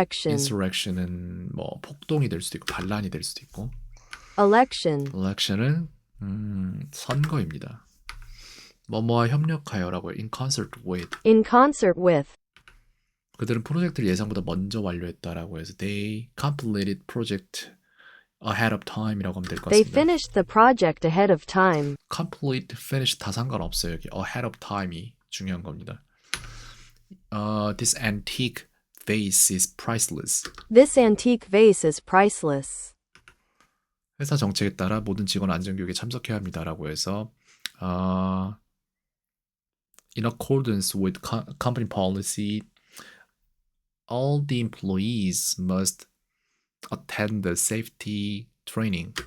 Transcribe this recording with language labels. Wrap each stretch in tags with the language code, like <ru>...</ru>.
<ko>insurrection은 뭐 폭동이 될 수도 있고 반란이 될 수도 있고 election은 선거입니다. 뭐뭐와 협력하여라고</ko> <en>in concert with</en> <ko>그들은 프로젝트를 예상보다 먼저 완료했다라고 해서</ko> <en>they completed project ahead of time</en> <ko>이라고 하면 될 것</ko> <en>They</en> <ko>같습니다.</ko> <en>finished the project ahead of time.</en> <ko>complete, finish 다 상관없어요. 여기</ko> <en>ahead of time</en> <ko>이 중요한 겁니다.</ko> <en>This antique vase is priceless. This antique vase is priceless.</en> <ko>회사 정책에 따라 모든 직원 안전교육에 참석해야 합니다라고 해서</ko> <en>in accordance with company policy, all the employees must attend the safety training.</en>